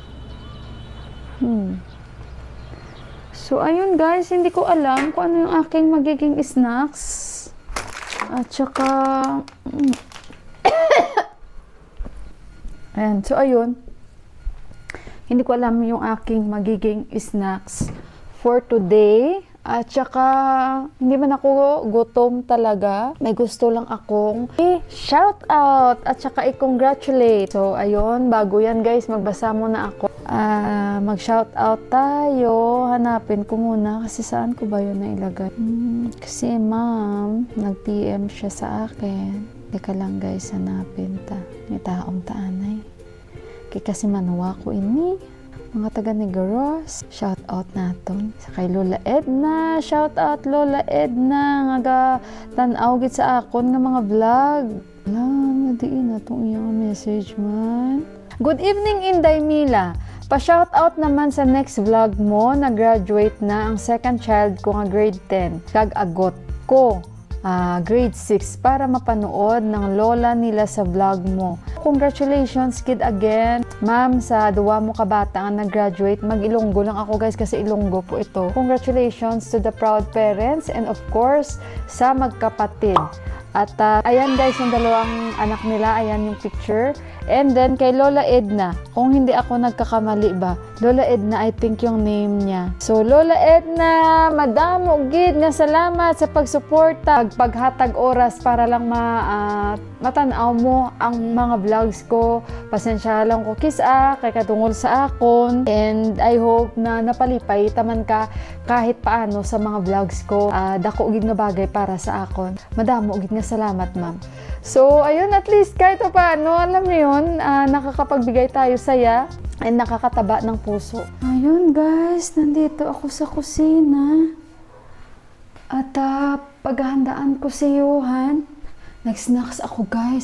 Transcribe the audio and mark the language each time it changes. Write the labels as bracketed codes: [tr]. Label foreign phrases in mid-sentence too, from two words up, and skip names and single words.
[tl] So, ayun guys, hindi ko alam kung ano yung aking magiging snacks. At saka... Ayan, so ayun, hindi ko alam yung aking magiging snacks [en] for today. [tl] At saka, hindi man ako gutom talaga. May gusto lang akong i-shout out at saka i-congratulate. So, ayun, bago yan guys, magbasa muna ako. Mag-shout out tayo. Hanapin ko muna kasi saan ko ba yun nailagay? Kasi ma'am, nag-PM siya sa akin. Teka lang guys, hanapin ta. [hil] May taong taanay. Kasi manuwa ko ini. Mga taga Negros. Shout out naton. Sa kay Lola Edna. Shout out Lola Edna. Nga tanaw gid sa akon nga mga vlog. Lang, nadiin na itong iyang message man. [en] Good evening, Inday Mila. [tl] Pa-shout out naman sa [en] next vlog [tl] mo. Nag-graduate na ang [en] second child [tl] ko nga grade 10. [hil] Kag-agot ko. [tl] Grade 6 para mapanood ng lola nila sa vlog mo. [en] Congratulations kid again. [hil] Ma'am, sa duwa mo kabata ang nag-graduate. [tl] Mag-Ilonggo lang ako guys kasi Ilonggo po ito. [en] Congratulations to the proud parents and of course [tl] sa magkapatid. At ayan guys yung dalawang anak nila. Ayan yung picture. And then kay Lola Edna. Kung hindi ako nagkakamali ba. Lola Edna, [en] I think [tl] yung name niya. [hil] So Lola Edna, madamo gid nga salamat sa pagsuporta. Paghatag oras para lang matanaw mo ang mga vlogs ko. Pasensya lang ko kisa kay katungol sa akon. [en] And I hope [hil] na napalipay taman ka [tl] kahit paano [hil] sa mga vlogs ko. Dako gid nga bagay para sa akon. Madamo gid nga salamat ma'am. [tl] So ayun, at least kahit paano, alam mo yun, nakakapagbigay tayo saya and nakakataba ng puso. Ayun guys, nandito ako sa kusina. At paghahandaan ko si Johan. Nag-snacks ako guys.